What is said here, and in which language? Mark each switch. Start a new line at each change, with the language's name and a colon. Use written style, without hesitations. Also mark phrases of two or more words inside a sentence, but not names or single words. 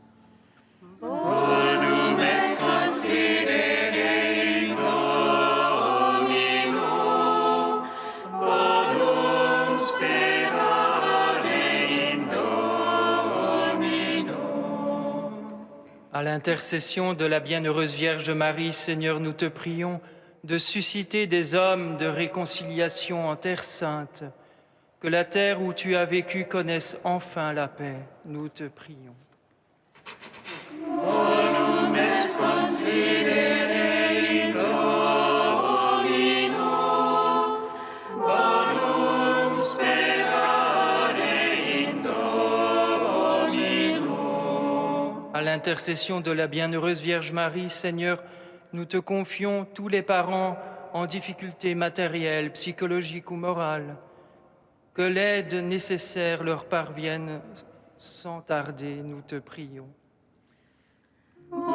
Latin: Bonum est confidere in Domino, bonum sperare in Domino.
French: À l'intercession de la bienheureuse Vierge Marie, Seigneur, nous te prions de susciter des hommes de réconciliation en terre sainte, que la terre où tu as vécu connaisse enfin la paix. Nous te prions.
Latin: Bonum est confidere in Domino, bonum sperare in Domino.
French: À l'intercession de la bienheureuse Vierge Marie, Seigneur, nous te confions tous les parents en difficulté matérielle, psychologique ou morale. Que l'aide nécessaire leur parvienne sans tarder, nous te prions.